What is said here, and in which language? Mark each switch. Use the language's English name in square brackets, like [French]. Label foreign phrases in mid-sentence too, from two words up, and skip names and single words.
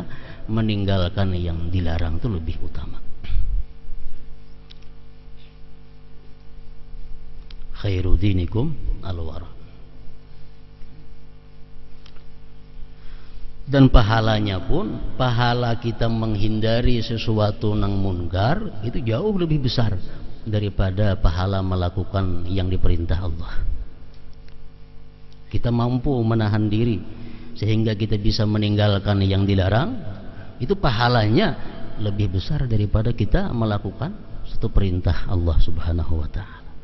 [Indonesian] Meninggalkan yang dilarang itu lebih utama. [Arabic] خير دينكم الورع. [Banjar] Dan pahalanya pun, pahala kita menghindari sesuatu nang munkar itu jauh lebih besar daripada pahala melakukan yang diperintah Allah. [Indonesian] Kita mampu menahan diri sehingga kita bisa meninggalkan yang dilarang, itu pahalanya lebih besar daripada kita melakukan satu perintah Allah [Arabic] سبحانه وتعالى.